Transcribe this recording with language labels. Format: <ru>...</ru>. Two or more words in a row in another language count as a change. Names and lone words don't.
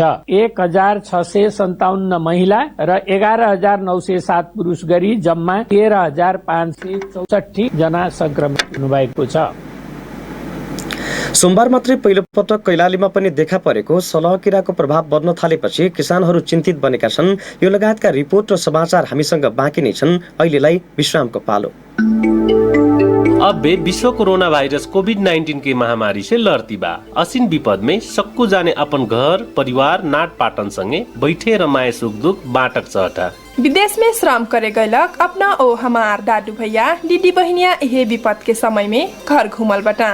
<ne>1,657 महिला र 11,907 पुरुष गरी जम्मा 13,564 जना संक्रमित हुनुभएको छ। सोमबार मात्रै पहिलो पटक कैलालीमा पनि देखा परेको सलह किराको प्रभाव बढ्न थालेपछि किसानहरू चिन्तित बनेका छन्। यो लगायतका रिपोर्ट र समाचार हामीसँग बाँकी नै छन्। अहिलेलाई विश्रामको पालो।</ne> <thl>अब बे विश्व कोरोना वायरस कोविड-19 की महामारी से लड़ती बा। असिन विपद में सक्कू जाने अपन घर परिवार नाट पाटन संगे बैठे रमाए सुख दुख बाटक चहटा। विदेश में श्रम करे गयलक अपना ओ हमार दादू भैया दीदी बहनिया यही विपद के समय में घर घूमल बटा।</thl>